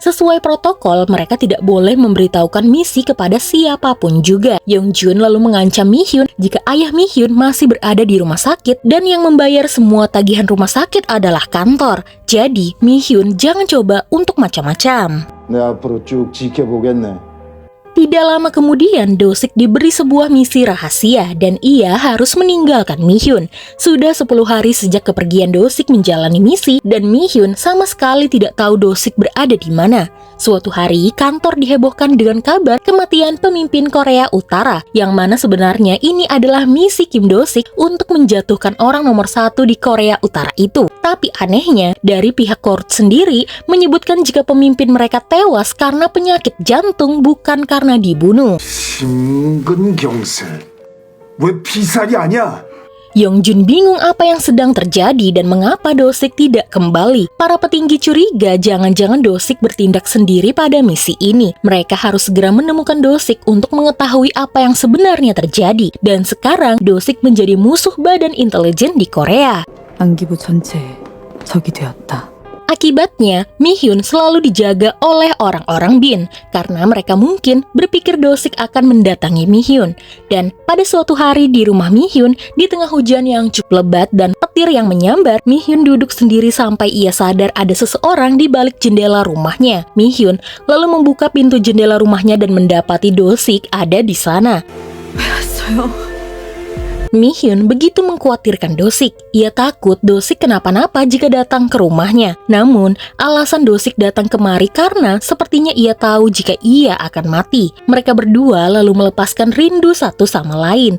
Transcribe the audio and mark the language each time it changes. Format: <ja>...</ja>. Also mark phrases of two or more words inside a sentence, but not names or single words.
<id>Sesuai protokol, mereka tidak boleh memberitahukan misi kepada siapapun juga. Yongjun lalu mengancam Mihyun jika ayah Mihyun masih berada di rumah sakit dan yang membayar semua tagihan rumah sakit adalah kantor. Jadi, Mihyun jangan coba untuk macam-macam.</id> <ko>내 앞으로 쭉 지켜보겠네.</ko> <id>Tidak lama kemudian, Do-sik diberi sebuah misi rahasia dan ia harus meninggalkan Mihyun. Sudah 10 hari sejak kepergian Do-sik menjalani misi dan Mihyun sama sekali tidak tahu Do-sik berada di mana. Suatu hari, kantor dihebohkan dengan kabar kematian pemimpin Korea Utara, yang mana sebenarnya ini adalah misi Kim Do-sik untuk menjatuhkan orang nomor 1 di Korea Utara itu. Tapi anehnya, dari pihak court sendiri menyebutkan jika pemimpin mereka tewas karena penyakit jantung bukan karena dibunuh.</id> <ko>심근경색. 왜 피살이 아니야?</ko> <id>Yongjun bingung apa yang sedang terjadi dan mengapa Do-sik tidak kembali. Para petinggi curiga jangan-jangan Do-sik bertindak sendiri pada misi ini. Mereka harus segera menemukan Do-sik untuk mengetahui apa yang sebenarnya terjadi. Dan sekarang Do-sik menjadi musuh badan intelijen di Korea.</id> <ko>안기부 전체에 적이 되었다.</ko> <id>Akibatnya, Mihyun selalu dijaga oleh orang-orang Bin karena mereka mungkin berpikir Do-sik akan mendatangi Mihyun. Dan pada suatu hari di rumah Mihyun, di tengah hujan yang cukup lebat dan petir yang menyambar, Mihyun duduk sendiri sampai ia sadar ada seseorang di balik jendela rumahnya. Mihyun lalu membuka pintu jendela rumahnya dan mendapati Do-sik ada di sana.</id> <ko>왜 왔어요?</ko> <id>Mihyun begitu mengkhawatirkan Do-sik. Ia takut Do-sik kenapa-napa jika datang ke rumahnya. Namun, alasan Do-sik datang kemari karena sepertinya ia tahu jika ia akan mati. Mereka berdua lalu melepaskan rindu satu sama lain.</id>